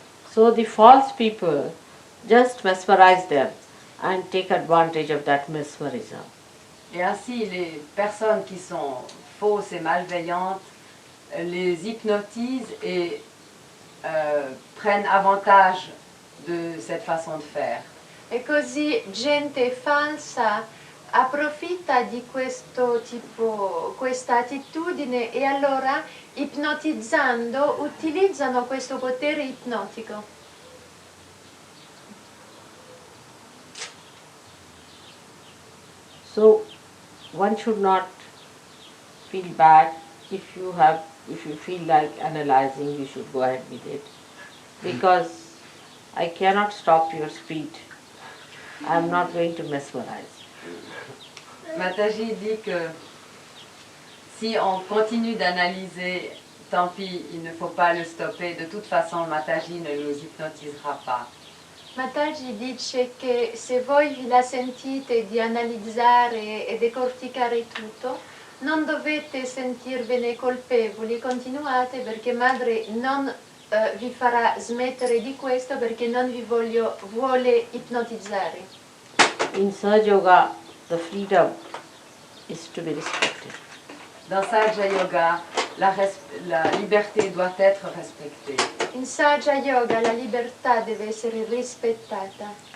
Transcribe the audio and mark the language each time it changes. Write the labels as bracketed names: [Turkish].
[English] So the false people just mesmerize them and take advantage of that mesmerism. [French] Et ainsi, les personnes qui sont fausses et malveillantes les hypnotisent et prennent avantage de cette façon de faire. [Italian] E così gente falsa approfitta di questo tipo, questa attitudine e allora ipnotizzando utilizzano questo potere ipnotico. [English] So one should not feel bad if you feel like analyzing, you should go ahead with it. Because I cannot stop your speed. I am not going to mesmerize. [French] Mataji dit que si on continue d'analyser, tant pis, il ne faut pas le stopper. De toute façon, Mataji ne nous hypnotisera pas. [Italian] Mataji dice che se voi vi la sentite di analizzare e decorticare tutto, non dovete sentirvene colpevoli, continuate perché madre non vi farà smettere di questo perché non vi vuole ipnotizzare. [English] In Sahaja Yoga, the freedom is to be respected. [French] Dans Sahaja Yoga, la liberté doit être respectée. [Italian] In Sahaja Yoga la libertà deve essere rispettata.